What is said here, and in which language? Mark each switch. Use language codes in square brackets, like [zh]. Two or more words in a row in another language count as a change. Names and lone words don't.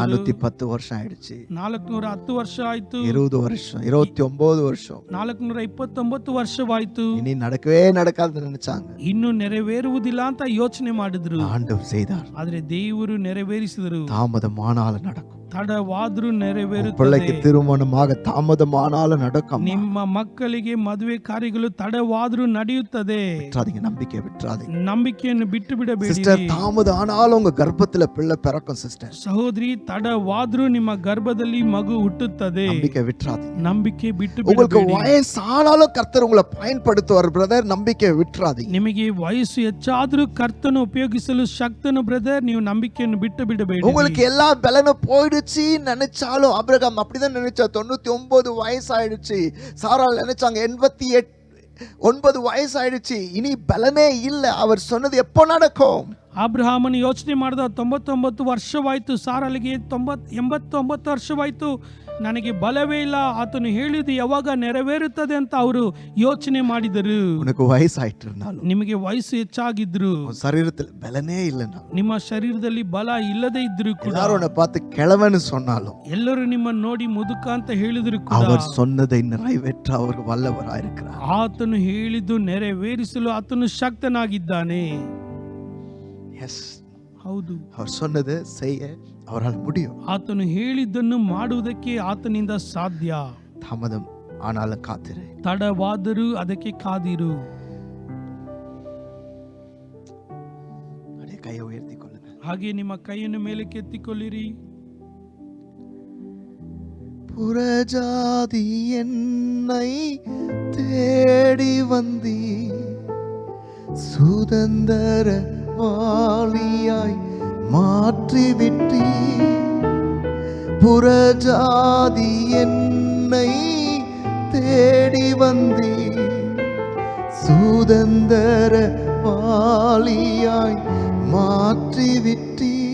[ta] 410 வருஷம் ಆಯ್ತು. [kn] 410 ವರ್ಷ ಆಯ್ತು. [ta] 20 வருஷம், 29 வருஷம், [kn] 429 ವರ್ಷವಾಯ್ತು. [ta] இனி நடக்கவே நடக்காதுன்னு நினைச்சாங்க. [kn] ಇನ್ನು ನೆರವೇರುವುದಿಲ್ಲ ಅಂತ ಯೋಚನೆ ಮಾಡಿದ್ರು. [ta] ஆண்டவர் செய்தார். [kn] ಆದ್ರೆ ದೇವರು ನೆರವೇರಿಸಿದರು. [ta] தாமதமானாலும் நடக்கும். [kn] ತಡವಾದ್ರೂ ನೆರವೇರುತ್ತದೆ. [ta] பிள்ளைக்கு திருமணமாக தாமதமானாலும் நடக்கும். [kn] ನಿಮ್ಮ ಮಕ್ಕಳಿಗೆ ಮದುವೆ ಕಾರ್ಯಗಳು ತಡವಾದ್ರೂ ನಡೆಯುತ್ತದೆ. [ta] விட்டுறாதீங்க, நம்பிக்கை விட்டுறாதீங்க. [kn] ನಂಬಿಕೆಯನ್ನು ಬಿಟ್ಟು ಬಿಡಬೇಡಿ. [ta] சிஸ்டர், தாமதம் ஆனாலும் உங்க கர்ப்பத்துல பிள்ளை பிறக்கும் சிஸ்டர். [kn] ಸಹೋದರಿ, ತಡವಾದ್ರೂ ನಿಮ್ಮ ಗರ್ಭದಲ್ಲಿ ಮಗು ಹುಟ್ಟುತ್ತದೆ. [ta] நம்பிக்கை விட்டுறாதீங்க. [kn] ನಂಬಿಕೆ ಬಿಟ್ಟು [ta] உங்களுக்கு [kn] ಬಿಡಬೇಡಿ. [ta] வயசானாலும் கர்த்தர் உங்களை பயன்படுத்துவார் பிரதர். நம்பிக்கை விட்டுறாதீங்க. [kn] ನಿಮಗೆ ವಯಸ್ಸು ಹೆಚ್ಚಾದ್ರೂ ಕರ್ತನು ಉಪಯೋಗಿಸಲು ಶಕ್ತನು ಬ್ರದರ್. ನೀವು ನಂಬಿಕೆಯನ್ನು ಬಿಟ್ಟು ಬಿಡಬೇಡಿ. [ta] உங்களுக்கு எல்லா பலனும் போயிடுச்சு நினைச்சாலும், ஆபிரகாம் அப்படிதான் நினைச்சா. 99 வயசு ஆயிடுச்சு. சாராள் நினைச்சாங்க 89 வயசு ஆயிடுச்சு, இனி பலனே இல்ல. அவர் சொன்னது எப்போ நடக்கும்? [kn] ಅಬ್ರಹಾಮನು ಯೋಚನೆ ಮಾಡಿದ 99 ವರ್ಷವಾಯ್ತು. ಸಾರಳಿಗೆ 89 ವರ್ಷವಾಯ್ತು, ನನಗೆ ಬಲವೇ ಇಲ್ಲ. ಆತನು ಹೇಳಿದ್ದು ಯಾವಾಗ ನೆರವೇರುತ್ತದೆ ಅಂತ ಅವರು ಯೋಚನೆ ಮಾಡಿದರು. [ta] உனக்கு வயசாயிட்டு இருந்தாலும், [kn] ನಿಮಗೆ ವಯಸ್ಸು ಹೆಚ್ಚಾಗಿದ್ರು, [ta] சரீரத்தில் பலனே இல்லைன்னா, [kn] ನಿಮ್ಮ ಶರೀರದಲ್ಲಿ ಬಲ ಇಲ್ಲದೆ ಇದ್ರು ಕೂಡ, [ta] எல்லாரும் உன்னை பார்த்து கிழவன்னு சொன்னாலும், [kn] ಎಲ್ಲರೂ ನಿಮ್ಮನ್ನು ನೋಡಿ ಮುದುಕ ಅಂತ ಹೇಳಿದ್ರು ಕೂಡ, [ta] அவர் சொன்னதை நிறைவேற்ற அவர் வல்லவராயிருக்கிறார். [kn] ಆತನು ಹೇಳಿದ್ದು ನೆರವೇರಿಸಲು ಆತನು ಶಕ್ತನಾಗಿದ್ದಾನೆ. [ta] எஸ், [kn] ಹೌದು, [ta] அவர் சொன்னதை செய்ய அவரால் முடியும். [kn] ಆತನು ಹೇಳಿದ್ದನ್ನು ಮಾಡುವುದಕ್ಕೆ ಆತನಿಂದ ಸಾಧ್ಯ. [ta] தாமதம் ஆனாலும் காத்திரு. [kn] ತಡವಾದರೂ ಅದಕ್ಕೆ ಕಾದಿರು. [ta] அப்படியே கையை உயர்த்தி கொள்ளுங்க. [kn] ಹಾಗೆ ನಿಮ್ಮ ಕೈಯನ್ನು ಮೇಲಕ್ಕೆ ಎತ್ತಿಕೊಳ್ಳಿರಿ. [ta] புறஜாதி என்னை தேடி வந்தி, சுதந்திர வாலியாய் மாற்றிவிட்டி. புறஜாதி என்னை தேடி வந்தி, சுதந்திர வாலியாய் மாற்றிவிட்டி.